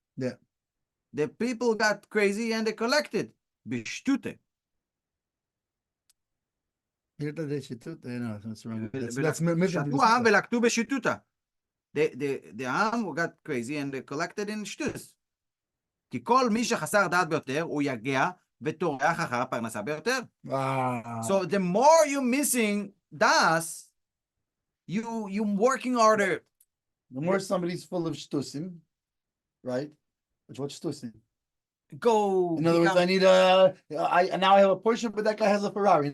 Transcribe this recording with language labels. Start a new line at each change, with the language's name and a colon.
English: Yeah. The people got crazy and they collected.
Hebrew: בשטותה.
English: No, that's wrong.
Hebrew: שתו העם ולקטו בשטותה.
English: The העם got crazy and they collected in shtus.
Hebrew: כי כל מי שחסר דעת ביותר, הוא יגע וטורח אחר הפרנסה ביותר.
English: Wow. So the more you're missing das, you working harder. The more somebody's full of shtusim, right? What's shtusim? Go. In other words, I need now I have a Porsche, but that guy has a Ferrari.